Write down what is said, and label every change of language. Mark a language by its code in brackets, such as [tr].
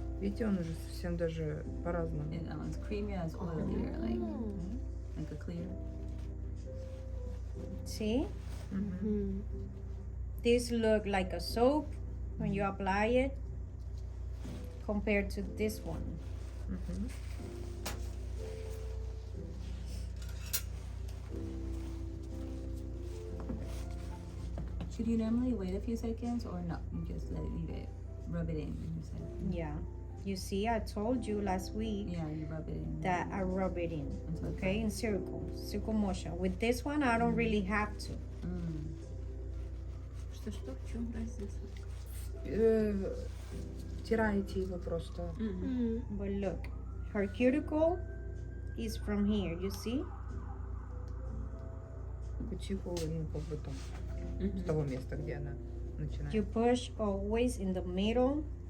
[ru] Видите, он уже совсем даже по-разному. [en] And that one's creamy, that's oilier, like a clear. See? Мгм. This look like a soap when you apply it compared to this one. Мгм. Should you normally wait a few seconds or not? You just leave it, rub it in. You said. Yeah. You see, I told you last week Yeah, you rub it in. that I rub it in, Until it's okay, in circle motion. With this one, I don't really have to. [ru] Что, в чем разница? Втираете его просто. [en] But look, her cuticle is from here, you see? [ru] Кутикулу, ну, как бы там, с того места, где она начинает. [en] You push always in the middle.